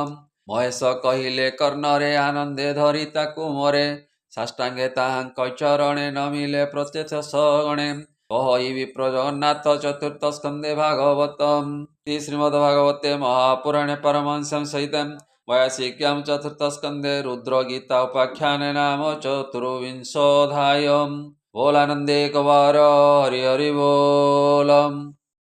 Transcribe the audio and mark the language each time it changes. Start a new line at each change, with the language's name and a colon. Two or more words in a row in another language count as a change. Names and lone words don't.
Odia: ମହେଶ କହିଲେ କର୍ଣ୍ଣରେ ଆନନ୍ଦେ ଧରି ତାକୁ ମରେ। ସାଷ୍ଟାଙ୍ଗେ ତାହାଙ୍କ ଚରଣେ ନମିଲେ ପ୍ରତ୍ୟକ୍ଷ ସଗଣେ। କହଇ ବିପ୍ର ଜଗନ୍ନାଥ ଚତୁର୍ଥ ସ୍କନ୍ଧେ ଭାଗବତମ୍।
Sanskrit: ଶ୍ରୀମଦ୍ ଭାଗବତେ ମହାପୁରାଣେ ପାରମହଂସ୍ୟାଂ ସହିତମ୍ वैयासिक्यां चतुर्थस्कन्धे रुद्रगीता उपाख्याने नाम चतुर्विंशोऽध्यायः।
Odia: ବୋଲାନନ୍ଦେ କବାର ହରି ହରି ବୋଲମ୍।